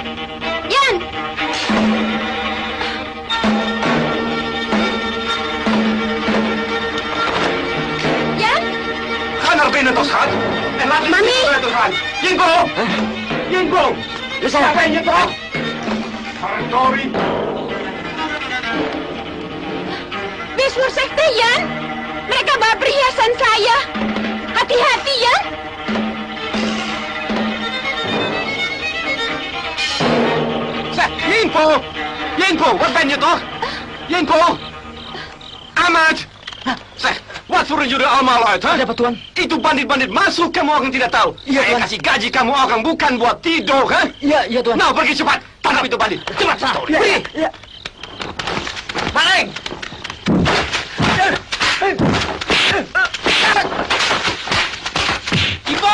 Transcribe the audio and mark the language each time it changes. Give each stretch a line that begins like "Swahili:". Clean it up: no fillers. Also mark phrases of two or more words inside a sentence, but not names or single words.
Indonesian: Kan arbin na to, San? Mami! Yingbo! Siapa yang nyetok? Tori! Wisnu Sekte, Yan! Mereka bawa perhiasan saya. Hati-hati, Yan!
Dutch: Yingbo! Wat ben je toch? Yingbo! Ahmad! Wat voeren jullie allemaal uit, hè?
Indonesian: Ada apa, Tuan? Itu bandit-bandit masuk, kamu orang tidak tahu. Iya, Saya Tuan. kasih gaji kamu orang, bukan buat tidur, kan? Iya, Tuan. Nah, pergi cepat. Tangkap itu bandit. Cepat, Tori. Pergi. Iya. Maling! Ibu!